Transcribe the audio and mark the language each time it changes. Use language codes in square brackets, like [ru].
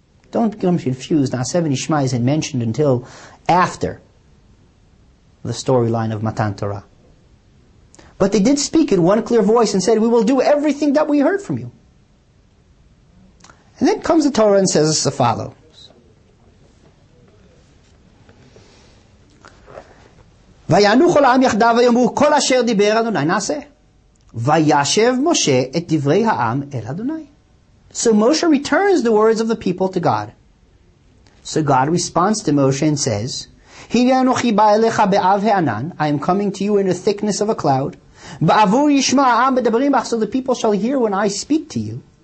[en] Don't get confused. Na'aseh v'nishma isn't mentioned until after the storyline of Matan Torah. But they did speak in one clear voice and said, we will do everything that we heard from you. And then comes the Torah and says as follows. [he] ויענו כל העם יחדיו ויאמרו כל אשר דיבר אדוני נעשה. וישב משה את דברי העם אל אדוני. [en] So Moshe returns the words of the people to God. So God responds to Moshe and says, [he] הנה אנוכי בא אליך באב הענן, [en] I am coming to you in the thickness of a cloud. [he] בעבור ישמע העם מדברים בך, [en] so the people shall hear when I speak to you.